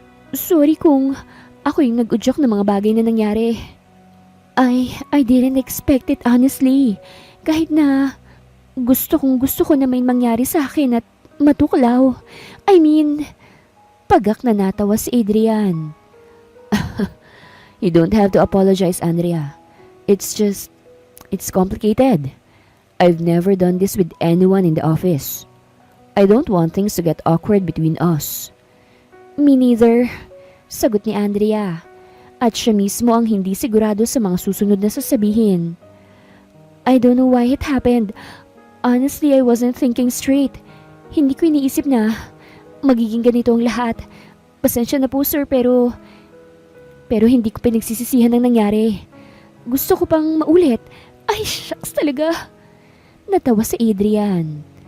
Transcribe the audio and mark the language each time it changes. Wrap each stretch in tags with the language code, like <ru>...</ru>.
<tl>Sorry kung ako yung nag-udyok ng mga bagay na nangyari.</tl> <en>I didn't expect it honestly.</en> <tl>Kahit na gusto ko na may mangyari sa akin at matuklaw.</tl> <en>I mean,</en> <tl>pagak na natawa si Adrian.</tl> <en>You don't have to apologize, Andrea. It's complicated. I've never done this with anyone in the office. I don't want things to get awkward between us. Me neither,</en> <tl>sagot ni Andrea. At siya mismo ang hindi sigurado sa mga susunod na sasabihin.</tl> <en>I don't know why it happened. Honestly, I wasn't thinking straight.</en> <tl>Hindi ko iniisip na magiging ganito ang lahat. Pasensya na po sir pero hindi ko pinagsisisihan ang nangyari. Gusto ko pang maulit. Ay, shucks talaga. Natawa si Adrian.</tl>